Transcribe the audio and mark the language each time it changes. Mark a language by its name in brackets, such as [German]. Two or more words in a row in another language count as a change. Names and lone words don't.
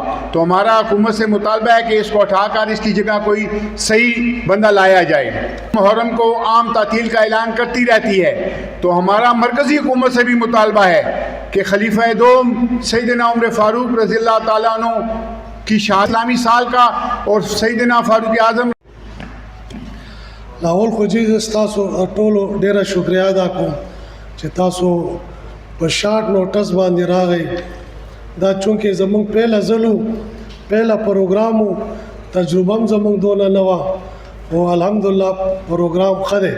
[Urdu] تو ہمارا حکومت سے مطالبہ ہے کہ اس کو اٹھا کر اس کی جگہ کوئی صحیح بندہ لایا جائے۔ محرم کو عام تعطیل کا اعلان کرتی رہتی ہے، تو ہمارا مرکزی حکومت سے بھی مطالبہ ہے کہ خلیفہ دوم سیدنا عمر فاروق [Arabic] رضی اللہ تعالیٰ عنہ [Urdu] کی شہادت اسلامی سال کا اور سیدنا فاروق اعظم [Pashto] لاول خو چې تاسو ټولو ډیره شکریا ادا کوم چې تاسو په شارټ نوټس باندې راغی۔ دا چونکې زمونږ پهله ځلو پهله پروګرامو تجربه هم زمونږ دونه نه وه او الحمدلله پروګرام ښه دی۔